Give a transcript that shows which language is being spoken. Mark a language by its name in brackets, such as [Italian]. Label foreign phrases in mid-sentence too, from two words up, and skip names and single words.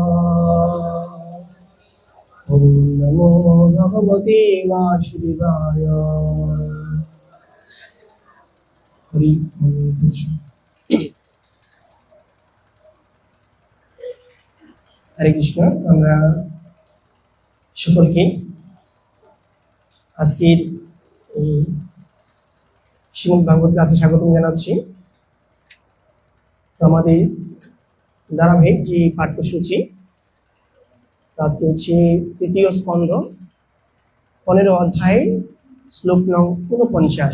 [Sanskrit] ओम नमो भगवते वासुदेवाय। हरि ओम कृष्ण। हरे कृष्ण। [Bangla] আমরা সকলকে আজকের শ্রীমদ্ ভাগবত ক্লাসে স্বাগতম জানাচ্ছি। আমাদের ধারাবাহিক যে পাঠ্যসূচি, আজকে হচ্ছে তৃতীয় স্কন্ধ 15 অধ্যায় শ্লোক নং 49।